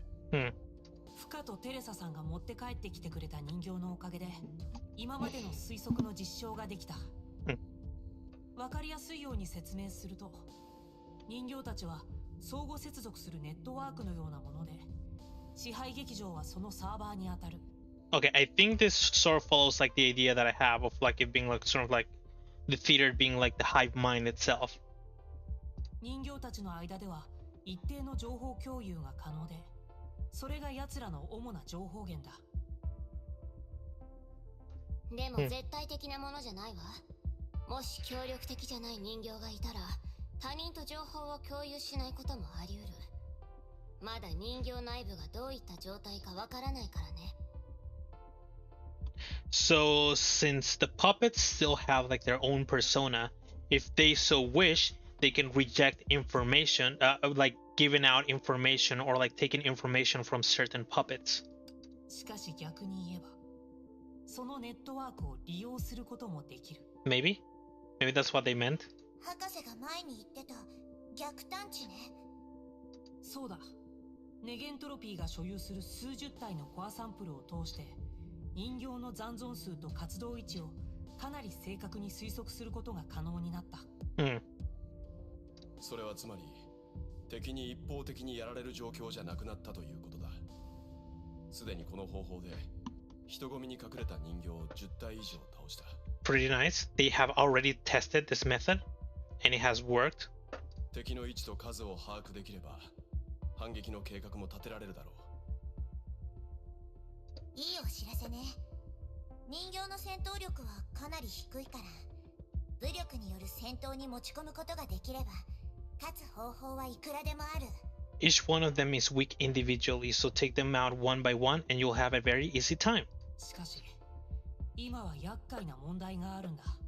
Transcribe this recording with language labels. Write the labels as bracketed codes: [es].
[ja] Fuka とテレサさんが持って帰ってきてくれた人形のおかげで今までの推測の実証ができた。わかりやすいように説明すると、人形たちは相互接続するネットワークのようなもので、支配劇場はそのサーバーに当たる。 [en] Okay, I think this sort of follows like the idea that I have of like it being like sort of like the theater being like the hive mind itself. [ja] 人形たちの間では一定の情報共有が可能で、それが奴らの主な情報源だ。でも絶対的なものじゃないわ。もし協力的じゃない人形がいたら、他人と情報を共有しないこともあり得る。まだ人形内部がどういった状態かわからないからね。 [en] So since the puppets still have like their own persona, if they so wish, they can reject information, like giving out information or like taking information from certain puppets. [ja] しかし逆に言えば、そのネットワークを利用することもできる。 [en] Maybe that's what they meant. [ja] 博士が前に言ってた逆探知ね。そうだ。ネゲントロピーが所有する数十体のコアサンプルを通して、人形の残存数と活動位置をかなり正確に推測することが可能になった。それはつまり、敵に一方的にやられる状況じゃなくなったということだ。すでにこの方法で人混みに隠れた人形を10体以上倒した。 [en] Pretty nice. They have already tested this method, and it has worked. [ja] 敵の位置と数を把握できれば、反撃の計画も立てられるだろう。いいお知らせね。人形の戦闘力はかなり低いから、武力による戦闘に持ち込むことができれば、勝つ方法はいくらでもある。 [en] Each one of them is weak individually, so take them out one by one, and you'll have a very easy time. [ja] しかし、今は厄介な問題があるんだ。